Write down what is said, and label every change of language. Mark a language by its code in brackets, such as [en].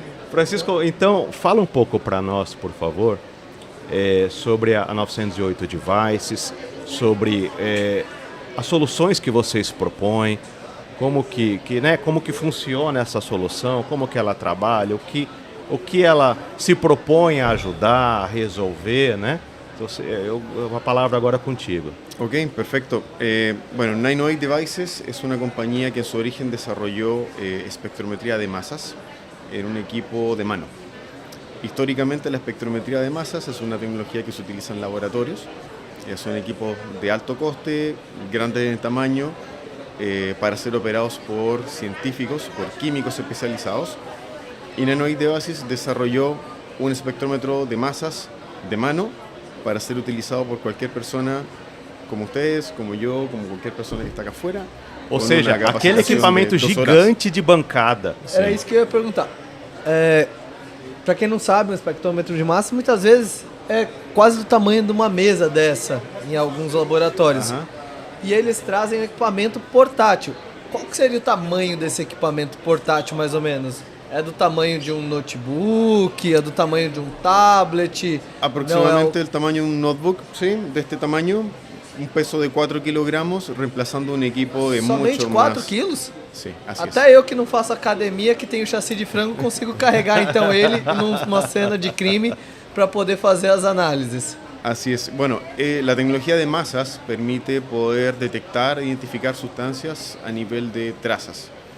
[pt] Francisco, então, fala um pouco para nós, por favor, sobre a 908 Devices, sobre as soluções que vocês propõem, como que funciona essa solução, como que ela trabalha, o que ela se propõe a ajudar, a resolver, né? Então, a palavra agora contigo. [es] Ok, perfecto. Bueno, 908 Devices es una compañía que en su origen desarrolló espectrometría de masas en un equipo de mano. Históricamente la espectrometría de masas es una tecnología que se utiliza en laboratorios. Son equipos de alto coste, grandes en tamaño, para ser operados por científicos, por químicos especializados. Y 908 Devices desarrolló un espectrómetro de masas de mano para ser utilizado por cualquier persona, como ustedes, como yo, como cualquier persona que está acá afuera. [pt] Ou seja, aquele equipamento gigante de bancada. Era isso que eu ia perguntar. Para quem não sabe, um espectrômetro de massa muitas vezes é quase do tamanho de uma mesa dessa em alguns laboratórios. E eles trazem um equipamento portátil. Qual que seria o tamanho desse equipamento portátil, mais ou menos? É do tamanho de um notebook? É do tamanho de um tablet? [es] Aproximadamente el tamaño de un notebook, sí, de este tamaño, un peso de 4 kilogramos, reemplazando un equipo de [pt] Somente [es] mucho [pt] 4 [es] más. [pt] quilos? [es] Sí, así [pt] Até eu que não faço academia, que tenho chassi de frango, consigo carregar então ele numa cena de crime para poder fazer as análises. [es] Así es. Bueno, la tecnología de masas permite poder detectar e identificar sustancias a nivel de trazas.